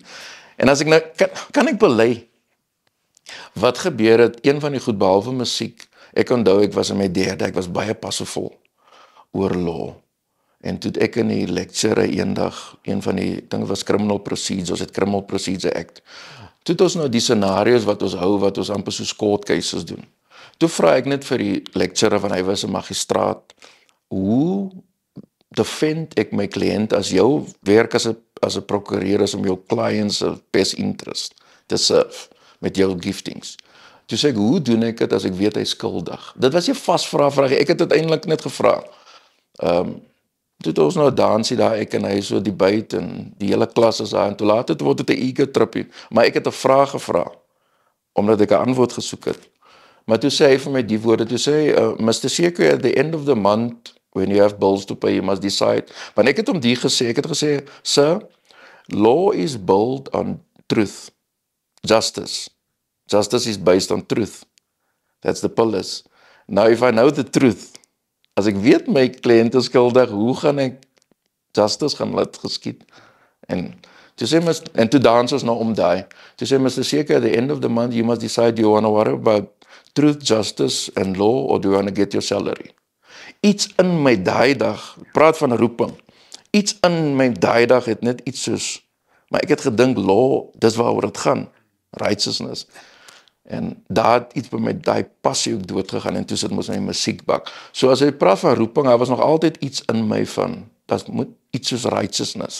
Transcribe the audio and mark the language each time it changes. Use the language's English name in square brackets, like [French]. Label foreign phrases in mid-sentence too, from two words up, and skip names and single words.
[Afrikaans] En as ek nou, kan ek bely, wat gebeur het, een van die goed, behalwe musiek, ek onthou, ek was in my derde, ek was baie passievol oor law. En toe ek in die lecture eendag, een van die dinge was Criminal Procedure, ons het Criminal Procedure Act. Toe het ons nou die scenario's wat ons hou, wat ons amper soos court cases doen. Toe vra ek net vir die lecturer, van hy was 'n magistraat, hoe defend ek my kliënt as jou werk as 'n prokureur is om jou [English] clients best interest [Afrikaans] te serve met jou giftings. Toe sê ek, hoe doen ek dit as ek weet hy is skuldig? Dit was 'n vasvraag, ek het uiteindelik net gevra. Toe het ons nou 'n dansie daar, ek en hy so debate en die hele klas is daar, en toe later word dit 'n ego trippie, maar ek het 'n vraag gevra, omdat ek 'n antwoord gesoek het. Maar toe sê hy vir my die woorde, toe sê hy, [English] Mr. Sekou, at the end of the month, when you have bills to pay, you must decide. [Afrikaans] Want ek het hom gesê, ek het gesê, [English] sir, law is built on truth, justice. Justice is based on truth. That's the pillars. Now, if I know the truth, [Afrikaans] as ek weet my kliënt is skuldig, hoe gaan ek justice gaan laat geskied? En toe dans ons nou om daai. Toe sê Mr. Seker, [English] at the end of the month, you must decide, do you want to worry about truth, justice and law, or do you want to get your salary? [Afrikaans] Iets in my daai dag, praat van roeping, iets in my daai dag het net iets soos, maar ek het gedink, law, dis waaroor het gaan, righteousness. En daar het iets by my daai passie ook doodgegaan, en toe sit mos my musiekbak. So as hy praat van roeping, daar was nog altyd iets in my van, dat moet iets soos righteousness.